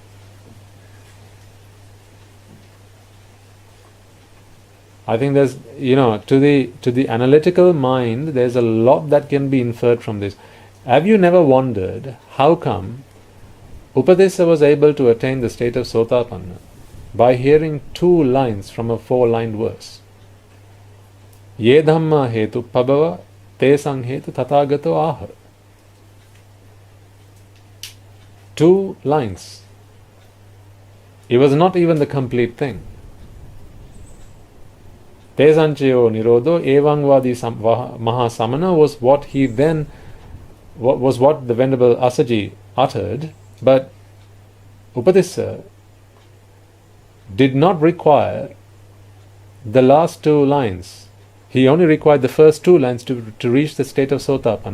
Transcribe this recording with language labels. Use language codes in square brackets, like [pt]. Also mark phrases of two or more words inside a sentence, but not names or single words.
[en] I think there's, to the analytical mind, there's a lot that can be inferred from this. Have you never wondered how come Upadesa was able to attain the state of Sotapanna by hearing 2 lines from a 4-line verse? [pi] Ye dhamma hetu pabhava te sanghetu tathagato aha. [en] 2 lines. It was not even the complete thing. [pi] Te sanchayo nirodho evangvadi maha samana [en] was what he then was what the Venerable Asaji uttered, but Upadesa did not require the last 2 lines. He only required the first 2 lines to reach the state of Sotapanna.